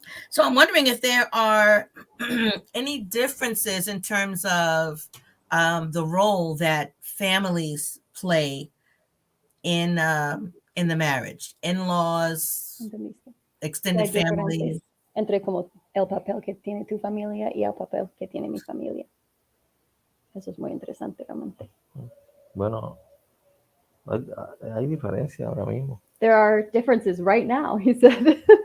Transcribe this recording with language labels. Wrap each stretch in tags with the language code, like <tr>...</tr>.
<en>So I'm wondering if there are any differences in terms of the role that families play in the marriage, in-laws, extended families.</en> <es>Entre como el papel que tiene tu familia y el papel que tiene mi familia. Eso es muy interesante realmente. Bueno, hay diferencia ahora mismo.</es> <en>There are differences right now, he said.</en>